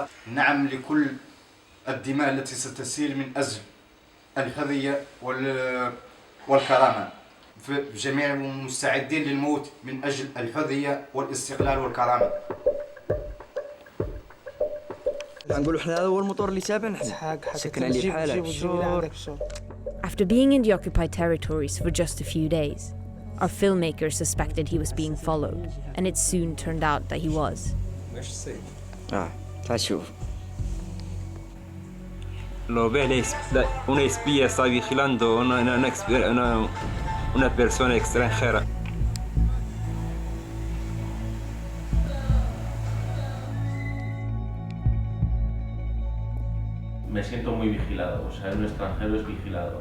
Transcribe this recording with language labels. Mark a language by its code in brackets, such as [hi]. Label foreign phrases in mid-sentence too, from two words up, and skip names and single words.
[ar] نعم لكل الدماء التي ستسيل من أجل الحرية والكرامة. جميع مستعدين للموت من أجل الحرية والاستقلال والكرامة. نقولوا احنا هذا هو الموتور اللي تابعنا سكن عليه بحاله. [en] After being in the occupied territories for just a few days, our filmmaker suspected he was being followed, and it soon turned out that he was. [ar] تعال شوف. [es] Lo ve una espía está vigilando una persona extranjera. Me siento muy vigilado, o sea, un extranjero es vigilado.